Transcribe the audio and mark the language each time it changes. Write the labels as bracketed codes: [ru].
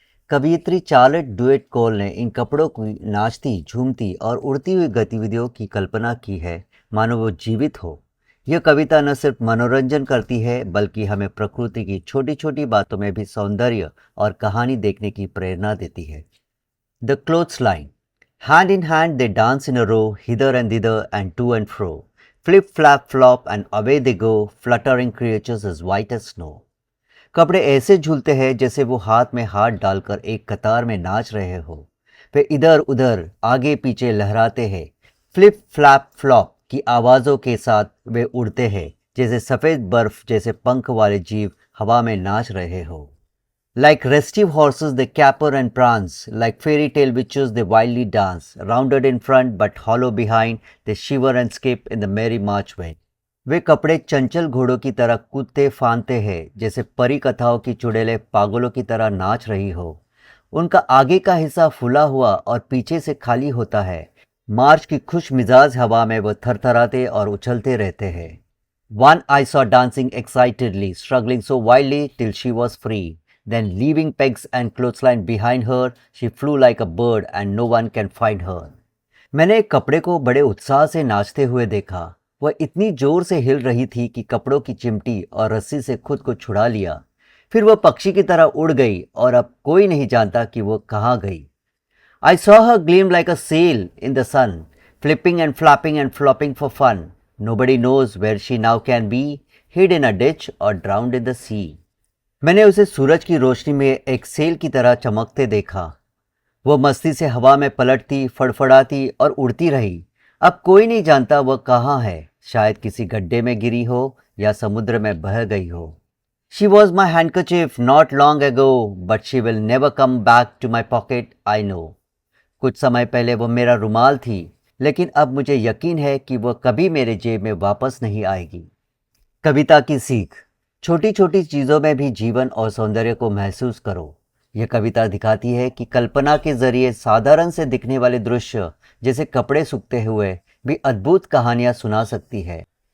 [hi] कवयित्री Charlotte duet कोल ने इन कपड़ों की नाचती, झूमती और उड़ती हुई गतिविधियों की कल्पना की है, मानो वो जीवित हो। यह कविता न सिर्फ मनोरंजन करती है, बल्कि हमें प्रकृति की छोटी छोटी बातों में भी सौंदर्य और कहानी देखने की प्रेरणा देती है। [en] The clothesline. Hand in hand they dance in a row, hither and thither and to and fro. Flip, flap, flop and away they go, fluttering creatures as white as snow. [hi] कपड़े ऐसे झूलते हैं जैसे वो हाथ में हाथ डालकर एक कतार में नाच रहे हो। वे इधर उधर आगे पीछे लहराते हैं। फ्लिप फ्लैप फ्लॉप की आवाज़ों के साथ वे उड़ते हैं, जैसे सफ़ेद बर्फ जैसे पंख वाले जीव हवा में नाच रहे हो। [en] Like restive horses they caper and prance, like fairy tale witches they wildly dance, rounded in front but hollow behind, they shiver and skip in the merry march wind. [hi] वे कपड़े चंचल घोड़ों की तरह कूदते फांदते हैं, जैसे परी कथाओं की चुड़ैलें पागलों की तरह नाच रही हो। उनका आगे का हिस्सा फूला हुआ और पीछे से खाली होता है। मार्च की खुश मिजाज हवा में वो थरथराते और उछलते रहते हैं। [en] One I saw dancing excitedly, struggling so wildly till she was free. Then leaving pegs and clothesline behind her, she flew like a bird and no one can find her. [hi] मैंने एक कपड़े को बड़े उत्साह से नाचते हुए देखा। वह इतनी जोर से हिल रही थी कि कपड़ों की चिमटी और रस्सी से खुद को छुड़ा लिया। फिर वह पक्षी की तरह उड़ गई और अब कोई नहीं जानता कि वो कहाँ गई। [en] I saw her gleam like a sail in the sun, flipping and flapping and flopping for fun. Nobody knows where she now can be, hid in a ditch or drowned in the sea. [hi] मैंने उसे सूरज की रोशनी में एक cell की तरह चमकते देखा। वह मस्ती से हवा में पलटती, फड़फड़ाती और उड़ती रही। अब कोई नहीं जानता वह कहाँ है, शायद किसी गड्ढे में गिरी हो या समुद्र में बह गई हो। [en] She was my handkerchief not long ago, but she will never come back to my pocket, I know. [hi] कुछ समय पहले वह मेरा रुमाल थी, लेकिन अब मुझे यकीन है कि वह कभी मेरे जेब में वापस नहीं आएगी। कविता की सीख। छोटी छोटी चीज़ों में भी जीवन और सौंदर्य को महसूस करो। यह कविता दिखाती है कि कल्पना के जरिए साधारण से दिखने वाले दृश्य, जैसे कपड़े सूखते हुए, भी अद्भुत कहानियां सुना सकती है।